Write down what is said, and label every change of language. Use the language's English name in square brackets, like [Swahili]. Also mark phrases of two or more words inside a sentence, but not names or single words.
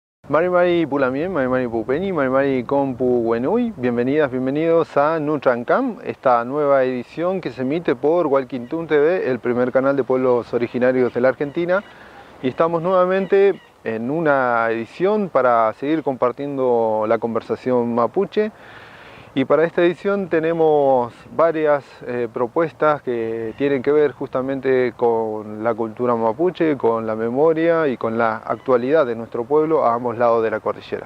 [Mapuche] Mari Mari Pulamien, Mari Mari Pupeni, Mari Mari Compu Wenui, [Spanish] bienvenidas, bienvenidos a Nutrancam, esta nueva edición que se emite por Walkintún TV, el primer canal de pueblos originarios de la Argentina. Y estamos nuevamente en una edición para seguir compartiendo la conversación mapuche. Y para esta edición tenemos varias propuestas que tienen que ver justamente con la cultura mapuche, con la memoria y con la actualidad de nuestro pueblo a ambos lados de la cordillera.